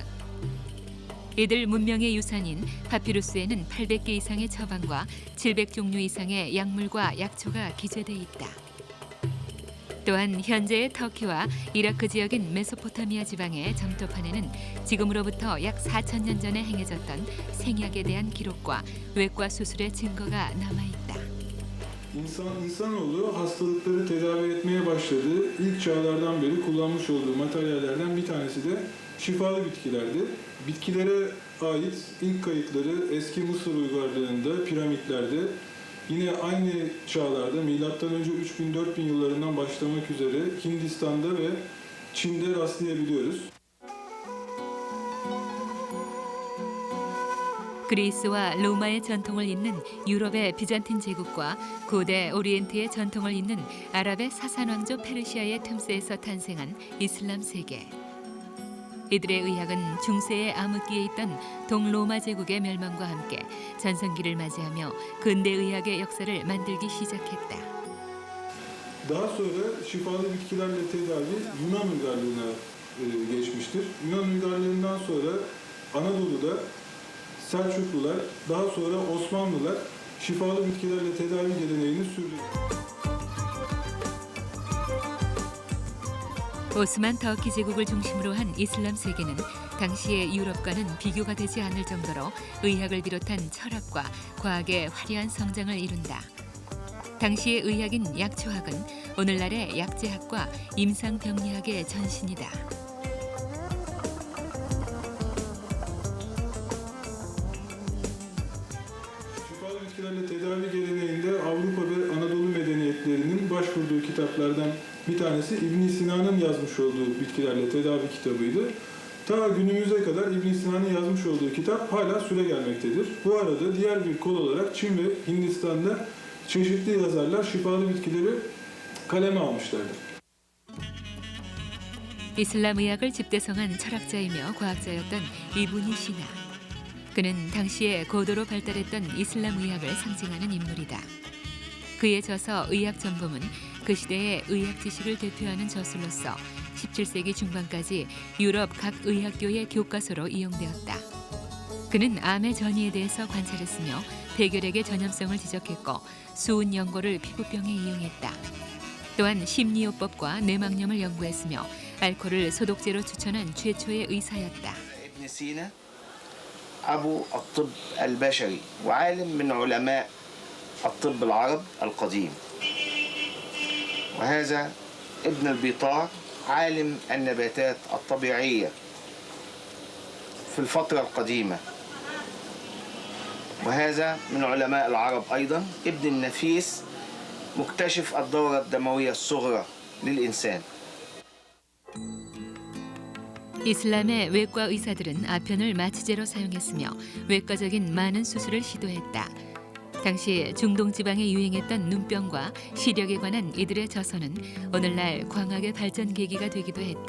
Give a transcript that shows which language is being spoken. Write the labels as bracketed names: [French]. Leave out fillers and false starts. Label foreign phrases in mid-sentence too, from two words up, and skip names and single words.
[Korean] 이들 문명의 유산인 파피루스에는 800개 이상의 처방과 700종류 이상의 약물과 약초가 기재돼 있다. 또한 현재의 터키와 이라크 지역인 메소포타미아 지방의 점토판에는 지금으로부터 약 4,000년 전에 행해졌던 생약에 대한 기록과 외과 수술의 증거가 남아있다. [Turkish] İnsanoğlu hastalıkları tedavi etmeye başladığı ilk çağlardan beri kullanmış olduğu materyallerden bir tanesi de şifalı bitkilerdi. Bitkilere ait ilk kayıtları eski Mısır uygarlığında, piramitlerde, yine aynı çağlarda M.Ö. 3000-4000 yıllarından başlamak üzere Hindistan'da ve Çin'de rastlayabiliyoruz. [Korean] 그리스와 로마의 전통을 잇는 유럽의 비잔틴 제국과 고대 오리엔트의 전통을 잇는 아랍의 사산 왕조 페르시아의 틈새에서 탄생한 이슬람 세계. 이들의 의학은 중세의 암흑기에 있던 동로마 제국의 멸망과 함께 전성기를 맞이하며 근대 의학의 역사를 만들기 시작했다. [Turkish] Daha sonra şifalı bitkilerle tedavi Yunan uygarlığına geçmiştir. Yunan uygarlığından sonra Anadolu'da Selçuklular, daha sonra Osmanlılar şifalı bitkilerle tedavi geleneğini sürdürdü. [Korean] 오스만 터키 제국을 중심으로 한 이슬람 세계는 당시의 유럽과는 비교가 되지 않을 정도로 의학을 비롯한 철학과 과학의 화려한 성장을 이룬다. 당시의 의학인 약초학은 오늘날의 약제학과 임상병리학의 전신이다. [Turkish] Şifalı bitkilerle tedavi geleneğinde Avrupa ve Anadolu medeniyetlerinin başvurduğu kitaplardan bir tanesi İbn Sina'nın yazmış olduğu bitkilerle tedavi kitabıydı. Ta günümüze kadar İbn Sina'nın yazmış olduğu kitap hala süregelmektedir. Bu arada diğer bir kol olarak Çin ve Hindistan'da çeşitli yazarlar şifalı bitkileri kaleme almışlardır. [Korean] 이슬람 의학을 집대성한 철학자이며 과학자였던 이브니 시나. 그는 당시에 고도로 발달했던 이슬람 의학을 상징하는 인물이다. 그의 저서 의학 전범은 그 시대의 의학 지식을 대표하는 저술로서 17세기 중반까지 유럽 각 의학교의 교과서로 이용되었다. 그는 암의 전이에 대해서 관찰했으며 백혈액의 전염성을 지적했고 수은 연고를 피부병에 이용했다. 또한 심리요법과 뇌막염을 연구했으며 알코올을 소독제로 추천한 최초의 의사였다. [Arabic] ابن سينا أبو الطب البشري وعالم من علماء الطب العرب القديم. وهذا ابن البيطار عالم النباتات الطبيعية في الفترة القديمة. وهذا من علماء العرب أيضا ابن النفيس مكتشف الدورة الدموية الصغرى للإنسان. [Korean] 이슬람의 외과 의사들은 아편을 마취제로 사용했으며 외과적인 많은 수술을 시도했다. 당시 중동 지방에 유행했던 눈병과 시력에 관한 이들의 저서는 오늘날 광학의 발전 계기가 되기도 했다.